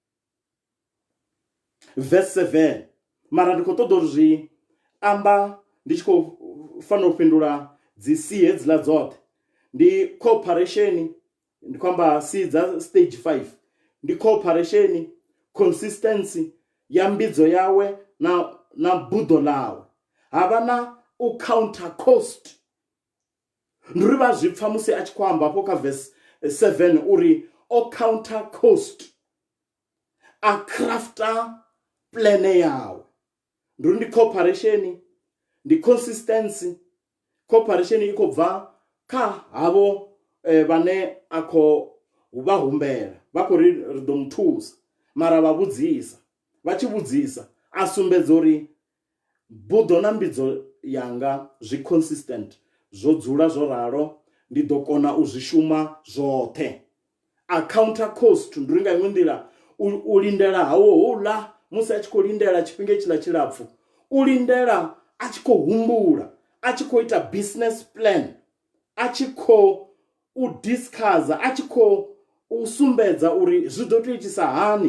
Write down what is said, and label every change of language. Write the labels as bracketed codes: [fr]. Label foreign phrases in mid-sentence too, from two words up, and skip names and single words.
[ve] Verse 7, mara ndi khou ṱoḓa uri zwi amba ndi tshi khou fanela u fhindula dzi C hedziḽa dzoṱhe. Ndi cooperation, ndi khou amba C dza stage 5, ndi cooperation, consistency ya mbidzo yawe na buḓo ḽawe. Havha na u [en] counter cost. [ve] Ndi uri vha zwi pfa musi a tshi khou amba hafho kha verse 7 uri o [en] counter cost, [ve] a [en] crafter plane [ve] yawe. Ndi uri ndi cooperation, ndi consistency. Cooperation i khou bva kha havho vhane a khou vha humbela, vha khou ri ḓo muthusa, mara vha vhudzisa. Vha tshi vhudzisa a sumbedza uri buḓo na mbidzo yanga zwi consistent, zwo dzula zwo ralo, ndi ḓo kona u zwi shuma zwoṱhe. A [en] counter cost, [ve] ndi nga iṅwe nḓila u lindela hawo houḽa musi a tshi khou lindela tshifhinga tshiḽa tshilapfu, u lindela a tshi khou humbula, a tshi khou ita [en] business plan, [ve] a tshi khou u discussa, a tshi khou u sumbedza uri zwi ḓo tou itisa hani.